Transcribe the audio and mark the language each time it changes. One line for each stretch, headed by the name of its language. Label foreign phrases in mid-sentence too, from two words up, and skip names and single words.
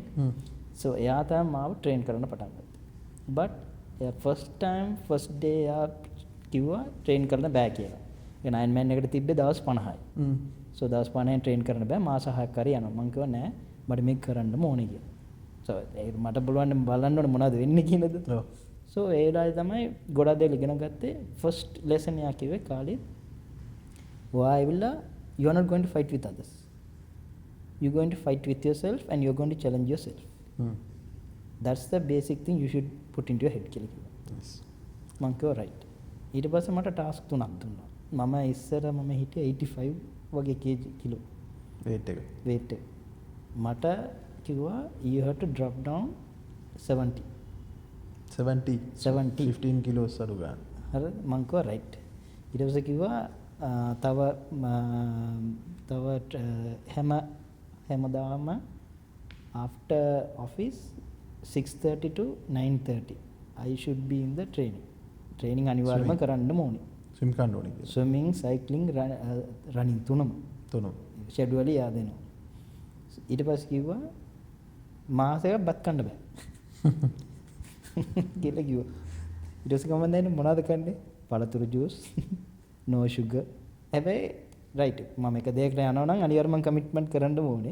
Sinhala: so එයා තමයි මාව ට්‍රේන් කරන්න පටන් ගත්තා. but එයා
English: first time first day
Sinhala: එයා කිව්වා ට්‍රේන් කරන්න බෑ කියලා. ඒ නයින් මෑන් එකට තිබ්බේ දවස් 50යි. so දවස් 50න් ට්‍රේන් කරන්න බෑ මාස 6ක් හරි යනවා. මම කිව්වා නෑ මට මේක කරන්න ඕනේ කියලා. so ඒක මට පුළුවන් බලන්න ඕනේ මොනවද වෙන්නේ කියලාද. so ඒ වෙලාවේ තමයි ගොඩක් දේවල් ඉගෙන ගත්තේ.
English: first lesson
Sinhala: එක කිව්වේ කාලේ
English: why will you are not going to fight with others. you are going to fight with yourself and you are going to challenge yourself. that's the basic thing you should put into your head
Sinhala: කියලා කිව්වා.
English: yes.
Sinhala: මම කිව්වා right. ඊට පස්සේ මට ටාස්ක් 3ක් දුන්නා. මම ඉස්සර මම හිටියේ 85 වගේ කිලෝ weight එක.
English: weight එක. මට කිව්වා you have to drop down 70
Sinhala: 15 kilos අඩු ගන්න. හරි මං කිව්වා right. ඊට පස්සේ කිව්වා තව හැමදාම
English: after office 6:30 to 9:30 I should be in the training
Sinhala: අනිවාර්යයෙන්ම කරන්න ඕනේ. swim කරන්න ඕනේ කියලා.
English: swimming cycling running
Sinhala: තුනම schedule එක යදෙනවා. ඊට පස්සේ කිව්වා මාසෙක බත් කන්න බෑ කියලා කිව්වා. ඊට පස්සේ කොහොමද දැන් මොනවද කන්නේ? පළතුරු ජූස්
English: no sugar.
Sinhala: හැබැයි right මම එක දෙයකට යනවා නම් අනිවාර්යයෙන්ම කමිට්මන්ට් කරන්න ඕනේ.